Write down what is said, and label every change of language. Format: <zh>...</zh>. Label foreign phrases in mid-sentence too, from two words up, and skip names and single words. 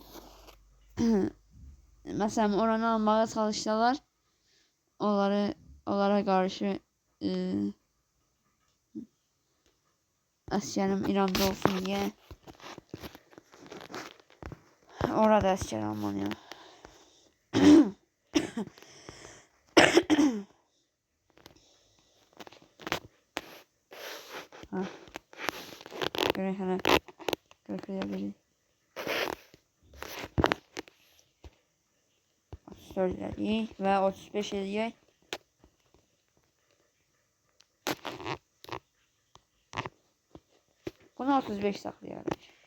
<tr>mesela oranı almaya çalışsalar onlara karşı askerim İran'da olsun diye orada asker almalıyım. Ha.</tr> <az>Görək hələ 40 elədik. 34 elədik və 35 eləyək. Bunu 35 saxlayarıq.</az>